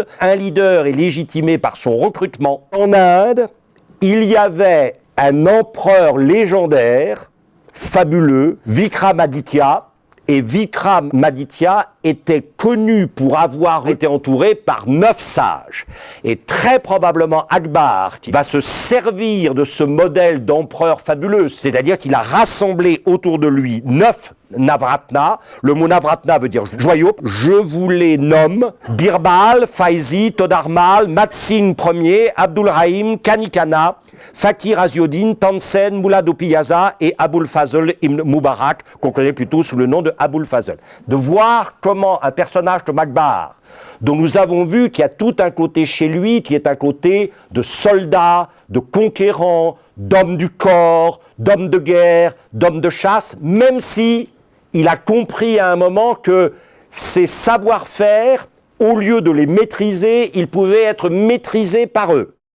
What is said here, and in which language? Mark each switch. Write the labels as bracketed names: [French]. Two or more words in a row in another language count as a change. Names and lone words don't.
[French] Un leader est légitimé par son recrutement. En Inde, il y avait un empereur légendaire, fabuleux, Vikramaditya, et Vikramaditya était connu pour avoir été entouré par 9 sages. Et très probablement Akbar, qui va se servir de ce modèle d'empereur fabuleux, c'est-à-dire qu'il a rassemblé autour de lui 9 Navratna. Le mot Navratna veut dire joyau. Je vous les nomme Birbal, Faizi, Todarmal, Matsingh Ier, Abdul Rahim, Kanikana, Fakir Aziuddin, Tansen, Mullah Piyaza et Aboul Fazl ibn Mubarak, qu'on connaît plutôt sous le nom de Aboul Fazl. De voir comment un personnage comme Akbar, dont nous avons vu qu'il y a tout un côté chez lui, qui est un côté de soldat, de conquérant, d'homme du corps, d'homme de guerre, d'homme de chasse, même si il a compris à un moment que ses savoir-faire, au lieu de les maîtriser, ils pouvaient être maîtrisés par eux.